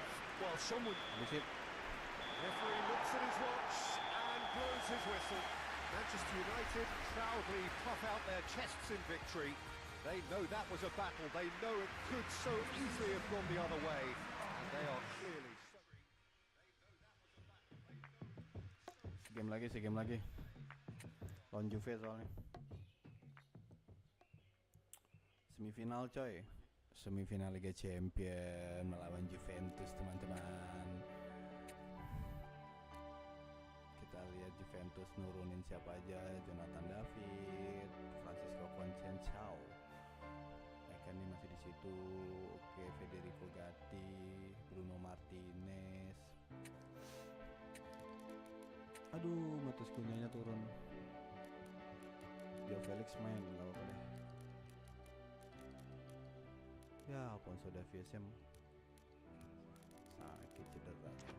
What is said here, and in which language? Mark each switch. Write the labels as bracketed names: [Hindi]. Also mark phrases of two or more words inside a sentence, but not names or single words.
[English] Well, someone... [Indonesian] Habis it. [English] Referee looks at his watch and blows his whistle. Manchester United proudly puff out their chests in victory. They know that was a battle. They know it could so easily have gone the other way. And they are clearly... [Indonesian] Segame lagi. Lawan Juve soalnya. Semifinal coy. Semifinal Liga Champion melawan Juventus teman-teman. Kita lihat Juventus nurunin siapa aja, Jonathan David, Francisco Conceição. Mereka nih masih di situ. Oke, Federico Gatti, Bruno Martinez. Aduh, Matheus Cunha-nya turun. Joao Felix main, gak apa-apa deh. Ya, Alfonso Davies-nya sakit cedera.